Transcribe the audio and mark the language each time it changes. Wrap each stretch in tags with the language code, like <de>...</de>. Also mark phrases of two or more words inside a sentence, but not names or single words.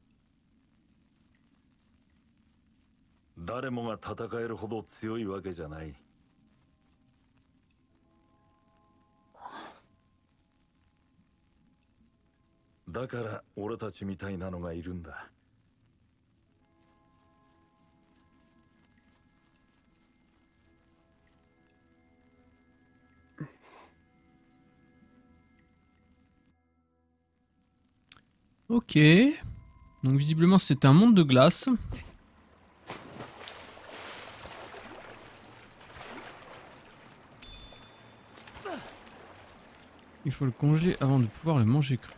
<ja>誰もが戦えるほど強いわけじゃない。だから俺たちみたいなのがいるんだ。</ja> <fr>Ok. Donc visiblement c'est un monde de glace. Il faut le congeler avant de pouvoir le manger cru.</fr>